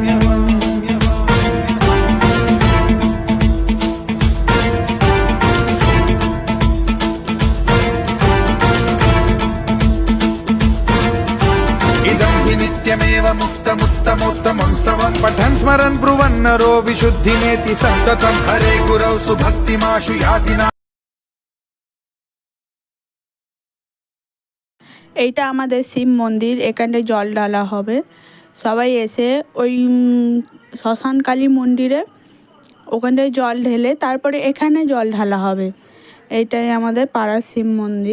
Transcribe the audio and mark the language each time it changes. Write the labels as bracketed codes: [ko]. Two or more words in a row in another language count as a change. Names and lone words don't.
[sa] नित्यमेव मुक्तमुत्तमोत्तमं स्तवं पठन् स्मरन् ब्रुवन् नरो विशुद्धिमेति सन्ततं हरे गुरौ सुभक्तिमाशु याति ना। [bn] এইটা আমাদের শিব মন্দির, এখানটায় জল ঢালা হবে। সবাই এসে ওই শ্মশানকালী মন্দিরে ওখানটায় জল ঢেলে তারপরে এখানে জল ঢালা হবে। এইটাই আমাদের পাড়ার শিব মন্দির।